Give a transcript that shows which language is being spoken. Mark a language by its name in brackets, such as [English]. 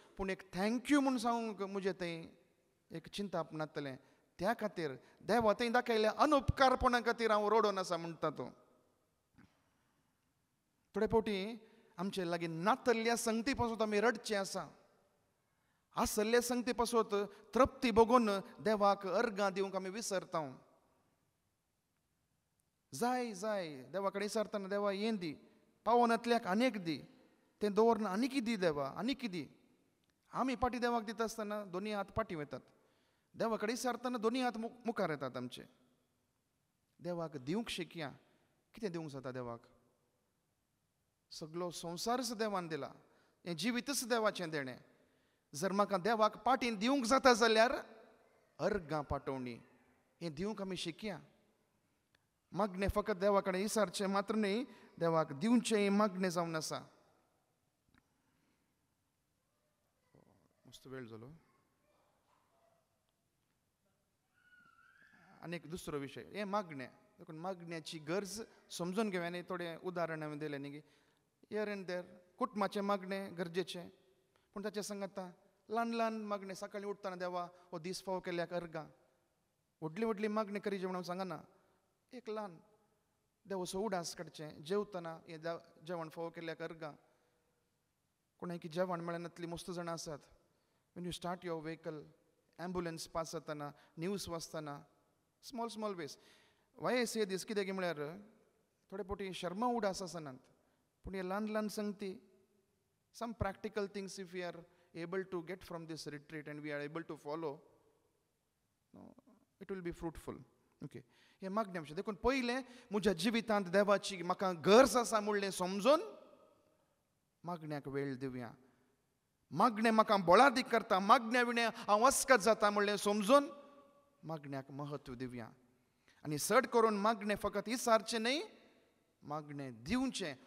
[Goan Konkani] पूण एक थँक्यू म्हूण सांगूंक म्हजें थंय एक चिंता आपणातलें. त्या खातीर देवा थंय दाखयल्या अनुपकारपणा खातीर हांव रडोन आसा म्हणटा तो. थोडे फावटी आमचे लागीं नातल्ल्या संगती पासून आमी रडचे आसा. आसल्ले संगती पासून तृप्ती बगून देवाक अर्गां दिवंक आमी विसरता. जाय जाय देवा कडेन विचारतना देवा हें दी, पावनांतल्याक आनीक दी, तें दवरना आनीक दी देवा, आनीक दी. आमी पाटी देवाक दिता आसतना दोनी हात पाटी वतात. देवा कडेन विचारतना दोनी हात मुखार येतात आमचे. देवाक दिवंक शिकया. कितें दिवंक जाता देवाक? सगळो संवसारच देवान दिला, हें जिवीतच देवाचें देणें. जर म्हाका देवाक पाटीन दिवंक जाता जाल्यार अर्गां पाठोवणी हें दिवंक आमी शिकया. मागणें फकत देवा कडेन विचारचें मात्र न्ही, देवाक दिवचें मागणें जावन आसा. मस्त वेळ जालो. आनीक दुसरो विशय हें मागणें. देखून मागण्याची गरज समजून घेवया. आनी थोडें उदाहरण हांवें दिलें न्ही. [English] here and there [Goan Konkani] कुटुंबाचें मागणें गरजेचें. पूण ताचे सांगाता ल्हान ल्हान मागणें. सकाळीं उठतना देवा हो दीस फाव केल्याक अर्गां. व्हडली व्हडली मागणी करीचे म्हणून सांगना. एक ल्हान देवसो उडास काडचें. जेवतना हें जेवण फाव केल्याक अर्गां. कोणाक जेवण मेळनातलीं मस्त जाणां आसात. [English] when you start your vehicle, ambulance [Goan Konkani] pass जातना, [English] news [Goan Konkani] वाचतना, [English] Small small ways. Why I say [Goan Konkani] दीस कित्याक म्हळ्यार थोडे फावटी शर्मा उडास आसनात. पूण हे ल्हान ल्हान संगती, [English] some practical things if we are able to get from this retreat and we are able to follow, no, it will be fruitful. Okay. [Goan Konkani] हे मागणें आमचें. देखून पयलें म्हज्या जिवितांत देवाची म्हाका गरज आसा म्हणलें समजून मागण्याक वेळ दिवया. मागणें म्हाका बोळादीक करता, मागण्या विणें हांव अस्कत जाता म्हणलें समजून मागण्याक महत्व दिवया. आनी चड करून मागणें फकत विचारचें न्ही, मागणें दिवचें.